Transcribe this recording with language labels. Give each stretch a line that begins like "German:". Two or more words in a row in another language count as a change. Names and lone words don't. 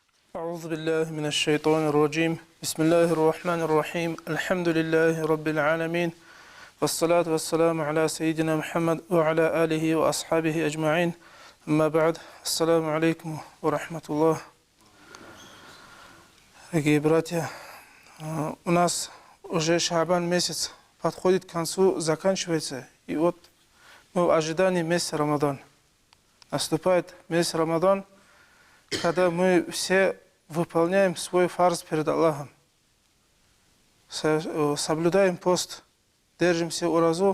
Arabic: أعوذ بالله من الشيطان الرجيم بسم الله الرحمن الرحيم الحمد لله رب العالمين والصلاة والسلام على سيدنا محمد وعلى آله وأصحابه أجمعين أما بعد السلام عليكم ورحمة الله.
Russian: Дорогие братья, у нас уже Шаабан месяц подходит к концу, заканчивается, и вот мы в ожидании месяца Рамадан. Наступает месяц Рамадан, когда мы все выполняем свой фарз перед Аллахом, соблюдаем пост, держимся уразу.